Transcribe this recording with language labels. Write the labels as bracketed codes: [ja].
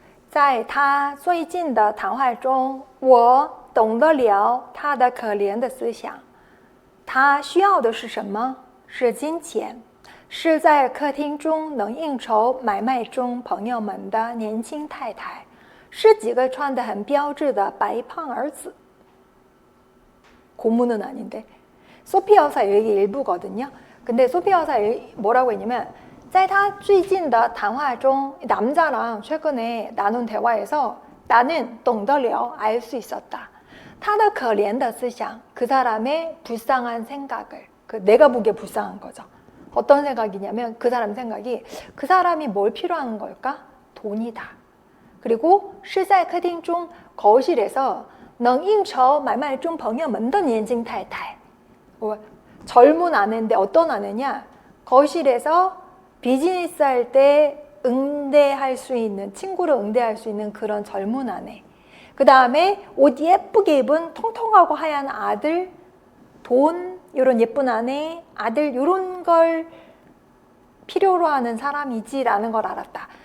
[zh] 在他最近的谈话中，我懂得了他的可怜的思想。他需要的是什么？是金钱，是在客厅中能应酬买卖中朋友们的年轻太太，是几个穿得很标致的白胖儿子。 [ko] 고문은 아닌데 소피 여사 얘기 일부거든요. 근데 소피 여사 뭐라고 했냐면 [zh] 在他最近的谈话中 [ko] 남자랑 최근에 나눈 대화에서 나는 [zh] 懂得了 [ko] 알 수 있었다. [zh] 他的可怜的思想 [ko] 그 사람의 불쌍한 생각을 내가 보기에 불쌍한 거죠. 어떤 생각이냐면 그 사람 생각이 그 사람이 뭘 필요한 걸까? 돈이다. 그리고 [zh] 是在客厅中 [ko] 거실에서 [zh] 能应酬买卖中朋友们的年轻太太 [ko] 젊은 아내인데 어떤 아내냐? 거실에서 비즈니스 할 때 응대할 수 있는 친구를 응대할 수 있는 그런 젊은 아내. 그 다음에 옷 예쁘게 입은 통통하고 하얀 아들, 돈, 이런 예쁜 아내, 아들 이런 걸 필요로 하는 사람이지라는 걸 알았다.